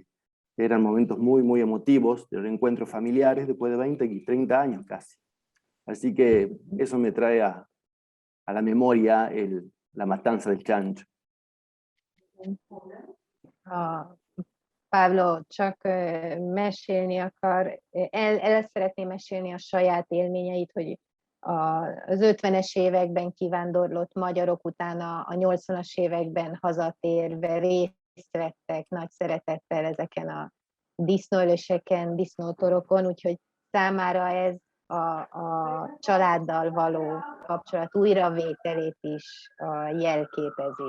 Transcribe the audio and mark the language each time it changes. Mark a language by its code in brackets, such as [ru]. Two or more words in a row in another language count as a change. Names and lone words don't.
[es] Eran momentos muy, muy emotivos de reencuentros familiares después de 20 y 30 años casi. Así que eso me trae a la memoria la matanza del Chancho. [hu] Pablo csak mesélni akar, el szeretné mesélni a saját élményeit, hogy az 50-es években kivándorlott magyarok utána a 80-as években hazatérve részt vettek nagy szeretettel ezeken a disznóöléseken, disznótorokon, úgyhogy számára ez a családdal való kapcsolat újravételét is jelképezi.